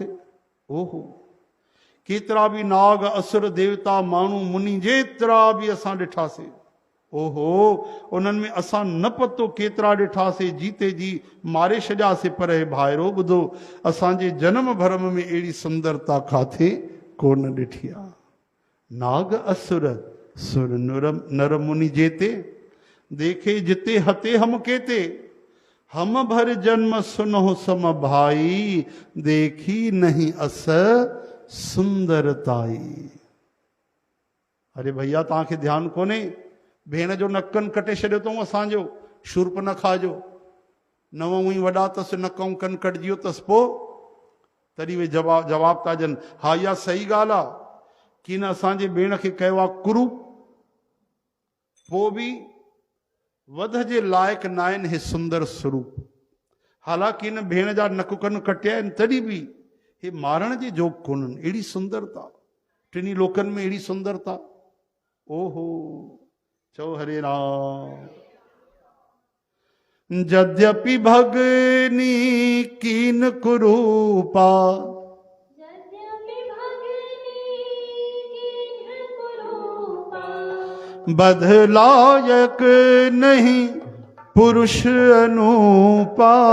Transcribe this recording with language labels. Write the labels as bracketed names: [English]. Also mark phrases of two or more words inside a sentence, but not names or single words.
[Sindhi] ओहो, केतिरा बि नाग, असुर, देवता, माण्हू, मुनि, जेतिरा बि असां ॾिठासीं, ओहो उन्हनि में असां न पतो केतिरा ॾिठासीं, जीते जी मारे छॾियासीं। पर हे भाइरो ॿुधो, असांजे जन्म भरम में अहिड़ी सुंदरता काथे कोन ॾिठी आहे। [Awadhi] नाग असुर सुर नर मुनि जेते, देखे जिते हते हम केते, हम भर जन्म सुनो सम भाई, देखी नहीं अस सुंदरताई। [Sindhi] अरे भैया तव्हांखे ध्यानु कोन्हे, भेण जो नकन कटे छॾियो अथऊं असांजो शूर्पनखा जो। नव ई वॾा अथसि, नकऊं कन कटिजी वियो अथसि, पोइ तॾहिं उहे जवाब था ॾियनि। हा इहा सही ॻाल्हि आहे कि न असांजे भेण खे कयो आहे कुरू, पोइ बि वध जे लाइक़ु न आहिनि हे सुंदर स्वरूप। हालांकि हिन भेण जा नक कन कटिया आहिनि तॾहिं बि हे मारण जे जोग कोन्हनि। अहिड़ी सुंदरता, टिनी लोकनि में अहिड़ी सुंदरता। ओहो, चओ हरे राम। [Awadhi] यद्यपि भगनी कीन कुरूपा, बधलायक नहीं पुरुष अनूपा।